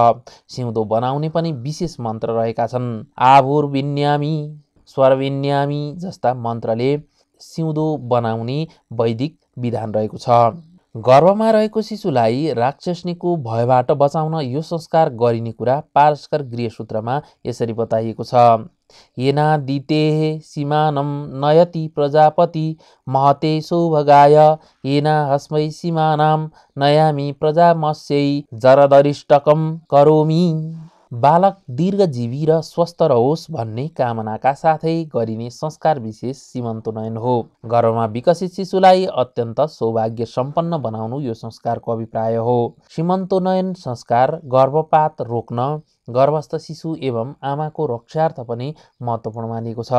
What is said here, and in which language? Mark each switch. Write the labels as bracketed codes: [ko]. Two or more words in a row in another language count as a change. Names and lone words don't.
[ne] सिउँदो बनाउने पनि विशेष मन्त्र रहेका छन्। आभुर्विन्यामी, स्वरविन्यामी जस्ता मन्त्रले सिउँदो बनाउने वैदिक विधान रहेको छ। गर्भमा रहेको शिशुलाई राक्षसनीको भयबाट बचाउन यो संस्कार गरिने कुरा पारस्कर गृहसूत्रमा यसरी बताइएको छ। [sa] येनादिते सीमानं नयति प्रजापति महते सौभगाय येना हस्मै सीमानां नयामि प्रजामस्यै जरदरिष्टकं करोमि। [ne] बालक दीर्घजीवी र स्वस्थ रहोस् भन्ने कामनाका साथै गरिने संस्कार विशेष सीमन्तोन्नयन हो। गर्भमा विकसित शिशुलाई अत्यन्त सौभाग्य सम्पन्न बनाउनु यो संस्कारको अभिप्राय हो। सीमन्तोन्नयन संस्कार गर्भपात रोक्न, गर्भस्थ शिशु एवं आमाको रक्षार्थ पनि महत्त्वपूर्ण मानिएको छ।